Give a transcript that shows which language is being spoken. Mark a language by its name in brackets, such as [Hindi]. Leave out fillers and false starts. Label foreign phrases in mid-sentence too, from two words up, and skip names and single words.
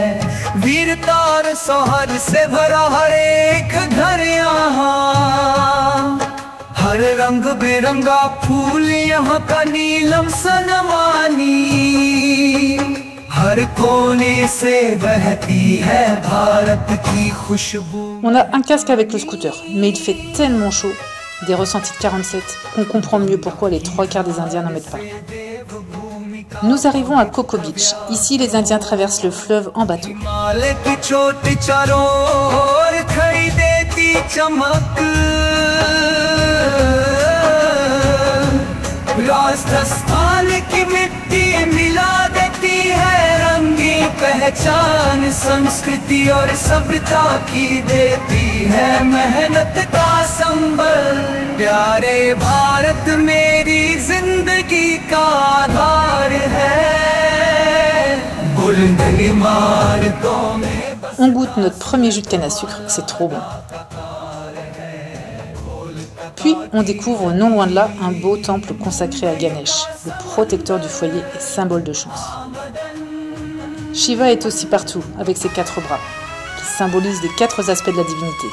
[Hindi] वीरता और सौहार्द से भरा हर एक घर यहाँ. हर रंग बिरंगा फूल यहाँ का नीलम सनमानी. हर कोने से बहती है भारत की खुशबू. [French] On a un casque avec le scooter, mais il fait tellement chaud, des ressentis de 47, qu'on comprend mieux pourquoi les 3/4 des Indiens n'en mettent pas. Nous arrivons à Coco Beach. Ici, les Indiens traversent le fleuve en bateau. [Hindi] राजस्थान की मिट्टी मिला देती है रंगी पहचान. संस्कृति और सभ्यता की देती है मेहनत का संबल. प्यारे भारत मेरी जिंदगी का आधार है. बुलंद इमारतों में. [French] On goûte notre premier jus de canne à sucre, c'est trop bon. Puis, on découvre non loin de là un beau temple consacré à Ganesh, le protecteur du foyer et symbole de chance. Shiva est aussi partout, avec ses 4 bras, qui symbolisent les 4 aspects de la divinité.